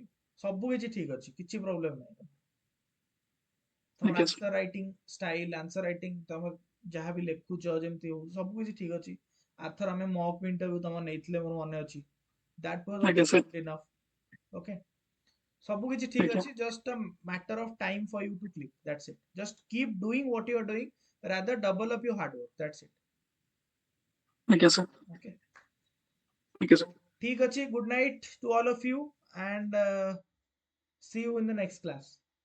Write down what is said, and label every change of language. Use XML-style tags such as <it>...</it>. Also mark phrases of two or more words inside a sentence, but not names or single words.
<or>ସବୁ କିଛି ଠିକ ଅଛି, କିଛି ପ୍ରୋବ୍ଲେମ ନାହିଁ। ତମର ଆଜ୍ଞା ସାର୍।</or> <en>answer writing style, answer writing,</en> <or>ତମ ଯାହା ବି ଲେଖୁଛ, ଯେମିତି ହଉ, ସବୁ କିଛି ଠିକ ଅଛି। ଆରଥର ଆମେ</or> <en>mock interview</en> <or>ତମର ନେଇଥିଲେ, ମୋର ମନେ ଅଛି।</or> <en>that was</en> <or>ଆଜ୍ଞା</or> <en>ଅଲସୋ</en> <or>ସାର୍।</or> <en>good enough. okay,</en> <or>ସବୁ କିଛି ଠିକ ଆଜ୍ଞା</or> <en>ଅଛି, ଜଷ୍ଟ matter of time for you to click, that's it. Just keep doing what you are doing, rather double up your hard work, that's it.</en> <or>ଆଜ୍ଞା ସାର୍।</or> <en>Okay,</en> <or>ଆଜ୍ଞା ସାର୍। ଠିକ ଅଛି,</or> <en>good night to all of you, and see you in the next class.</en>